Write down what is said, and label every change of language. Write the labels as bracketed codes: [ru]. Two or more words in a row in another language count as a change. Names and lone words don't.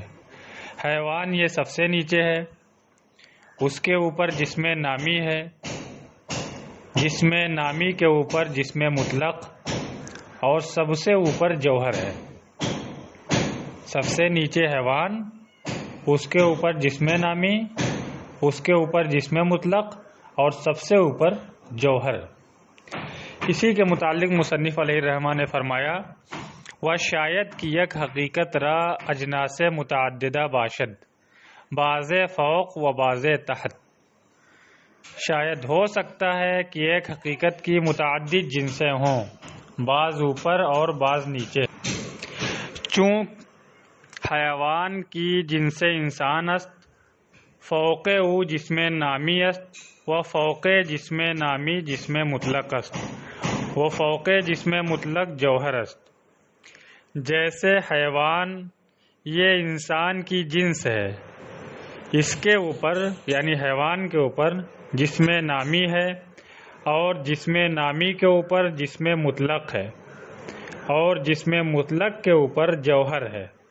[ur] حیوان یہ سب سے نیچے ہے، اس کے اوپر جسم نامی ہے، جسم نامی کے اوپر جسم مطلق اور سب سے اوپر جوہر ہے۔ سب سے نیچے حیوان، اس کے اوپر جسم نامی، اس کے اوپر جسم مطلق اور سب سے اوپر جوہر۔ اسی کے متعلق مصنف علیہ الرحمٰ نے فرمایا [fa] و شاید کی یک حقیقت را اجناس متعددہ باشد بعض فوق و بعض تحت۔ [ur] شاید ہو سکتا ہے کہ ایک حقیقت کی متعدد جنسیں ہوں، بعض اوپر اور بعض نیچے۔ [fa] چون حیوان کی جنس انسان است، فوق او جسم نامی است و فوق جسم نامی جسم مطلق است و فوق جسم مطلق جوہر است۔ [ur] جیسے حیوان یہ انسان کی جنس ہے، اس کے اوپر یعنی حیوان کے اوپر جسم نامی ہے اور جسم نامی کے اوپر جسم مطلق ہے اور جسم مطلق کے اوپر جوہر ہے۔